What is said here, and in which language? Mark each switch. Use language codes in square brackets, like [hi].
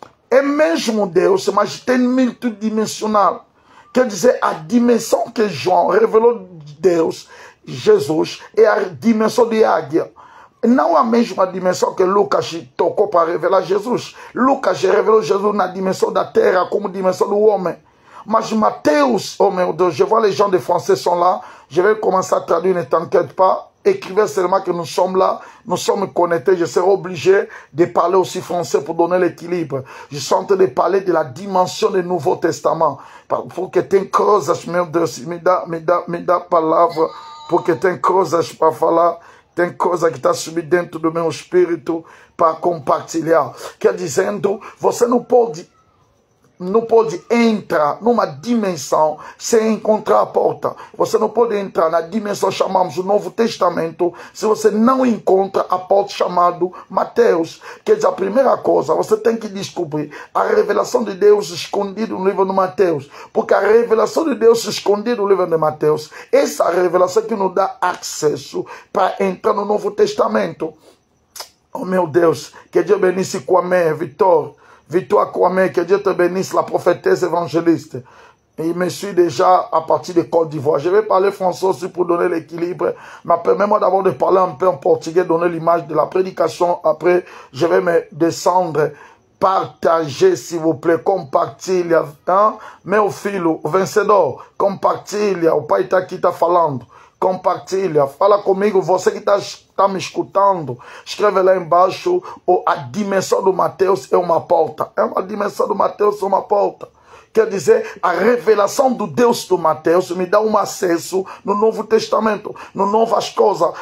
[pt] É mesmo Deus, mas tem multidimensional. Quer dizer, a dimensão que João revelou de Deus, Jesus, é a dimensão de águia. Não a mesma dimensão que Lucas tocou para revelar Jesus. Lucas revelou Jesus na dimensão da terra como dimensão do homem. Mas Mateus, oh meu Deus, [fr] je vois les gens de français sont là. Je vais commencer à traduire, ne t'inquiète pas. Écrivez seulement que nous sommes là, nous sommes connectés. Je serai obligé de parler aussi français pour donner l'équilibre. Je suis en train de parler de la dimension du Nouveau Testament. [pt] Pour que tenha coisas, meu Deus, me dá palavra, porque tem coisas para falar. Tem coisa que está subindo dentro do meu espírito para compartilhar. Quer dizendo, você não pode entrar numa dimensão sem encontrar a porta. Você não pode entrar na dimensão que chamamos o Novo Testamento se você não encontra a porta chamada Mateus. Quer dizer, a primeira coisa, você tem que descobrir a revelação de Deus escondida no livro de Mateus. Porque a revelação de Deus escondida no livro de Mateus, essa revelação que nos dá acesso para entrar no Novo Testamento. Oh meu Deus, que Deus benisse [fr] Kwame, Victoire Kwame, que Dieu te bénisse, la prophétesse évangéliste. Il me suit déjà à partir de Côte d'Ivoire. Je vais parler français aussi pour donner l'équilibre. Mais permets-moi d'abord de parler un peu en portugais, donner l'image de la prédication. Après, je vais me descendre. Partagez, s'il vous plaît. [pt] Compartilha. Hein? Meu filho, vencedor. Compartilha. O pai está aqui, está falando. Compartilha, fala comigo, você que está me escutando, escreve lá embaixo, a dimensão do Mateus é uma porta. É uma dimensão do Mateus, é uma porta. Quer dizer, a revelação do Deus do Mateus me dá um acesso no Novo Testamento, no Novas Coisas.